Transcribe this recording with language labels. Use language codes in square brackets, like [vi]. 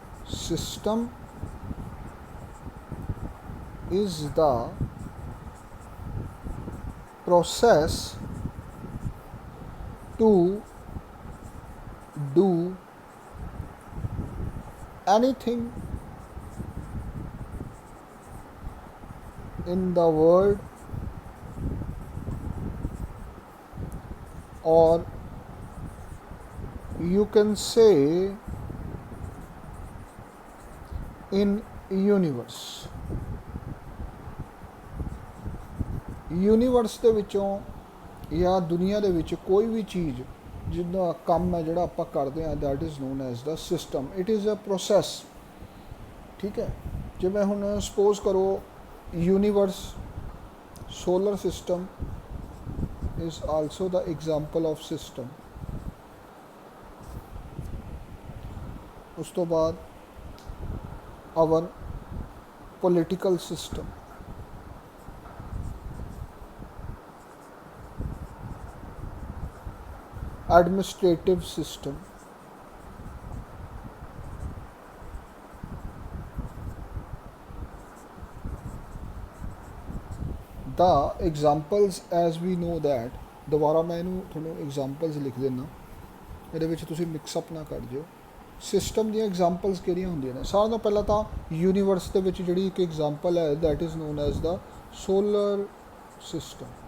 [en] System is the process to do anything in the world, or you can say in universe. [pa] Universe ਦੇ ਵਿੱਚੋਂ ਜਾਂ ਦੁਨੀਆ ਦੇ ਵਿੱਚ ਕੋਈ ਵੀ ਚੀਜ਼ ਜਿਹਦਾ ਕੰਮ ਹੈ ਜਿਹੜਾ ਆਪਾਂ ਕਰਦੇ ਹਾਂ, [en] That is known as the system. It is a process. [pa] ਠੀਕ ਹੈ, ਜਿਵੇਂ ਹੁਣ [en] Suppose ਕਰੋ universe, solar system is also the example of system. [pa] ਉਸ ਤੋਂ ਬਾਅਦ [en] Our political system, administrative system, the examples as we know that. [pa] ਦੁਬਾਰਾ ਮੈਂ ਇਹਨੂੰ ਤੁਹਾਨੂੰ ਐਗਜ਼ਾਮਪਲਸ ਲਿਖ ਦਿੰਦਾ, ਇਹਦੇ ਵਿੱਚ ਤੁਸੀਂ ਮਿਕਸਅਪ ਨਾ ਕਰ ਜਿਓ. ਸਿਸਟਮ ਦੀਆਂ ਐਗਜ਼ਾਮਪਲਸ ਕਿਹੜੀਆਂ ਹੁੰਦੀਆਂ ਨੇ? ਸਾਰਿਆਂ ਤੋਂ ਪਹਿਲਾਂ ਤਾਂ ਯੂਨੀਵਰਸ ਦੇ ਵਿੱਚ ਜਿਹੜੀ ਇੱਕ ਐਗਜ਼ਾਮਪਲ ਹੈ, [en] That is known as the solar system.